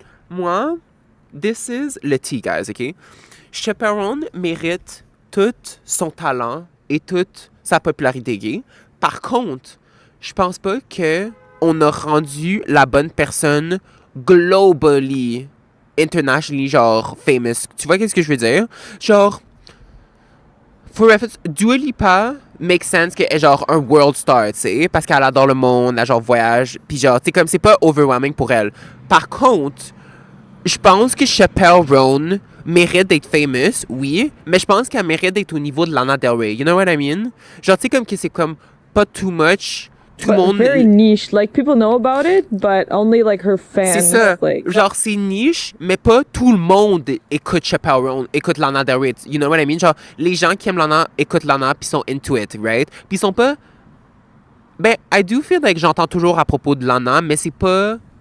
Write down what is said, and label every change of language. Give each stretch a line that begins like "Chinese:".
English: Moi, this is le tea, guys, ok.
French: Chappelle Roan mérite tout son talent et toute sa popularité gay. Par contre, je pense pas que on a rendu la bonne personne globally, internationally, genre, famous. Tu vois qu'est-ce que je veux dire? Genre, for reference, Dua Lipa
English: make sense
French: qu'elle est genre un
English: world star,
French: tu sais, parce qu'elle adore le monde, elle genre voyage, puis genre, tu sais, comme c'est pas overwhelming pour elle. Par contre, je pense que Chappelle Roan mérite d'être famous, oui, mais je pense qu'elle mérite d'être au niveau de Lana Del Rey.
English: You know what I mean?
French: Genre, tu sais, comme que c'est comme pas too much. Tout le monde.
English: Very niche. Like, people know about it, but only like her fans.
French: C'est ça. Like... Genre, c'est niche, mais pas tout le monde écoute Chappelle Roan, écoute Lana Del Rey.
English: You know what I mean?
French: Genre, les gens qui aiment Lana écoutent Lana puis sont
English: into it,
French: right? Puis ils sont pas. Ben,
English: I do feel like
French: j'entends toujours à propos de Lana, mais c'est pas.